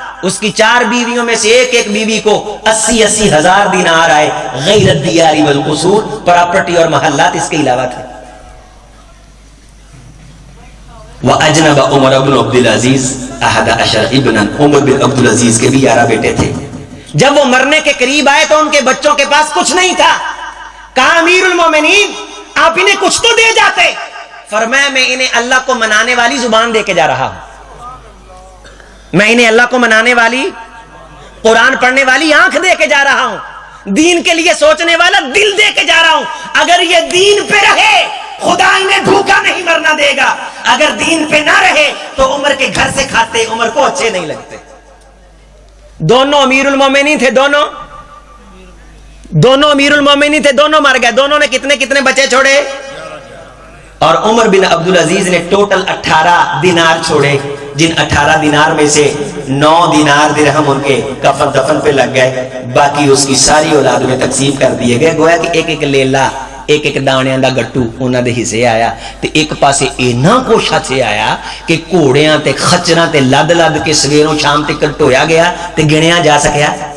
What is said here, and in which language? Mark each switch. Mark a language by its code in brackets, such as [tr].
[ur] اس کی 4 بیویوں میں سے ایک ایک بیوی کو 80 ہزار دینار آئے, [ar] غیر الدیار والقصور, [ur] پراپرٹی اور محلات اس کے علاوہ تھے. [ar] وَأَجْنَبَ عمر بن عبدالعزیز 11 ابنا, [ur] عمر بن عبدالعزیز کے بھی 11 بیٹے تھے. جب وہ مرنے کے قریب آئے تو ان کے بچوں کے پاس کچھ نہیں تھا. کہا امیر المومنین آپ انہیں کچھ تو دے جاتے. فرمایا میں انہیں اللہ کو منانے والی زبان دے کے جا رہا ہوں, میں انہیں اللہ کو منانے والی قرآن پڑھنے والی آنکھ دے کے جا رہا ہوں, دین کے لیے سوچنے والا دل دے کے جا رہا ہوں. اگر یہ دین پہ رہے خدا انہیں بھوکا نہیں مرنا دے گا, اگر دین پہ نہ رہے تو عمر کے گھر سے کھاتے, عمر کو اچھے نہیں لگتے. دونوں امیر المومنین تھے, دونوں امیر المومنین تھے, دونوں مر گئے. دونوں نے کتنے بچے چھوڑے؟ اور عمر بن عبدالعزیز نے ٹوٹل 18 دینار چھوڑے, جن 18 دینار میں سے 9 دینار درہم ان کے کفن دفن پہ لگ گئے, باقی اس کی ساری اولاد میں تقسیم کر دیے گئے. [pa] گویا کہ ایک لیلا ایک دانیاں دا گٹو انہاں دے حصے آیا تے ایک پاسے اینا کوشا سے آیا کہ گھوڑیاں تے خچراں تے لد کے سویروں شام تے ٹویا گیا تے گنیا جا سکیا.